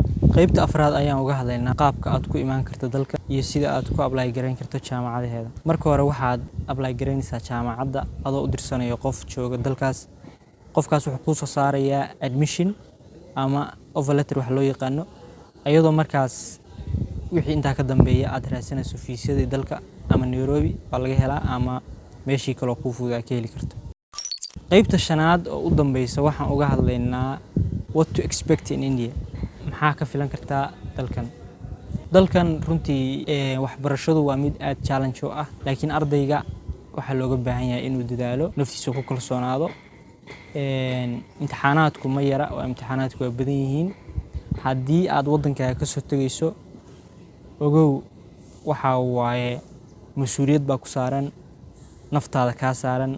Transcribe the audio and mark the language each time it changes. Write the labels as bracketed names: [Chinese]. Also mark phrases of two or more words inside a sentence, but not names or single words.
[Somali] qaybta afraad ayaan uga hadlaynaa qaabka aad ku imaan karto dalka iyo sida aad ku apply gareyn karto jaamacadaheeda. Marka hore waxaad apply gareynaysaa jaamacadda adoo u dirsanayo qof jooga dalkaas. Qofkaas wuxuu kuu soo saarayaa admission ama [English] offer letter [Somali] wax loo yaqaano, iyadoo markaas wixii intaa ka dambeeya aad raadsanayso fiisadii dalka ama Nairobi waa laga helaa ama meeshii kale oo kuu fudud aad ka heli karto. qaybta shanaad oo u dambeysa waxaan uga hadlaynaa [English] what to expect in India. [Somali] maxaa ka filan kartaa dalkan runtii waxbarashadu waa mid aad challenge u ah, laakiin ardayga waxa looga baahan yahay inuu dadaalo, naftiisa ku kalsoonaado. imtixaanaadku ma yara oo imtixaanaadku waa badan yihiin. haddii aad wadankaaga ka soo tagayso, ogow waxa waaye mas'uuliyad baa ku saaran, naftaada ka saaran.